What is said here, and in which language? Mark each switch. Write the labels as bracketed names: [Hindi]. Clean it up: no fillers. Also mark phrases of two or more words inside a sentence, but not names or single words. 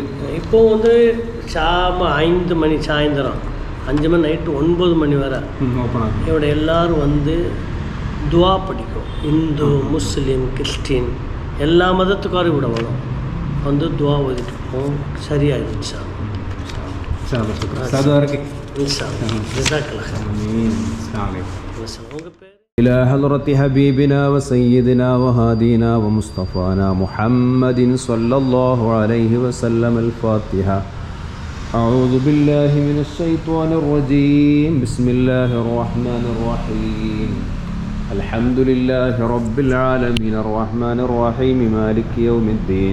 [Tamil] இப்போ வந்து 5 மணி சாயந்தரம் 5 மணி நைட்டு 9 மணி வரை இவிட எல்லாரும் வந்து துவா படிக்கும். இந்து முஸ்லீம் கிறிஸ்டின் எல்லா மதத்துக்காரும் இவிட வரும், வந்து துவா ஓதிட்டு போவோம். சரியாயிடுச்சா உங்கள் பேர் [Arabic] إلى حضرة حبيبنا وسيدنا وهادينا ومصطفانا محمد صلى الله عليه وسلم. الفاتحة. أعوذ بالله من الشيطان الرجيم. بسم الله الرحمن الرحيم. الحمد لله رب العالمين الرحمن الرحيم مالك يوم الدين.